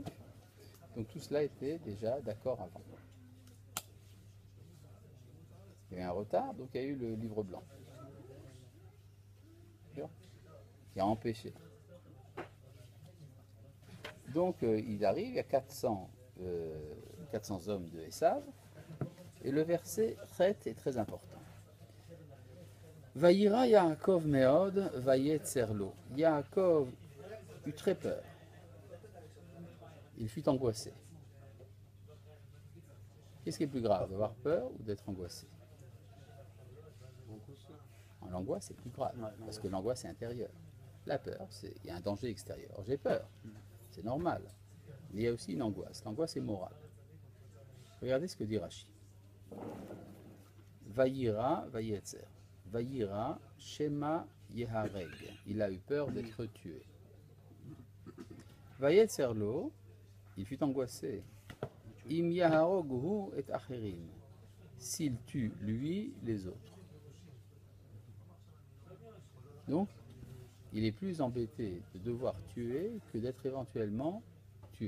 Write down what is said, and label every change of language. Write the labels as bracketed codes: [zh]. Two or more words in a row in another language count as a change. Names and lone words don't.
[fr] Donc tout cela était déjà d'accord avant. Il y a eu un retard, donc il y a eu le livre blanc. Sûr qui a empêché. Donc il arrive, il y a 400 hommes de Esav, et le verset traite est très important. [he] ויירא יעקב מאד, ויצר לו. [fr] Yaakov eut très peur. Il fut angoissé. Qu'est-ce qui est plus grave, d'avoir peur ou d'être angoissé? L'angoisse, c'est plus grave, Ouais, parce que l'angoisse est intérieure. La peur, il y a un danger extérieur. J'ai peur, c'est normal. Mais il y a aussi une angoisse. L'angoisse est morale. Regardez ce que dit Rashi. [he] ויירא, ויצר. ויירא, שמא יהרג. [fr] Il a eu peur d'être tué. [he] ויצר לו, [fr] il fut angoissé. [he] אם יהרוג הוא את אחרים. [fr] S'il tue lui, les autres. Donc, il est plus embêté de devoir tuer que d'être éventuellement tué.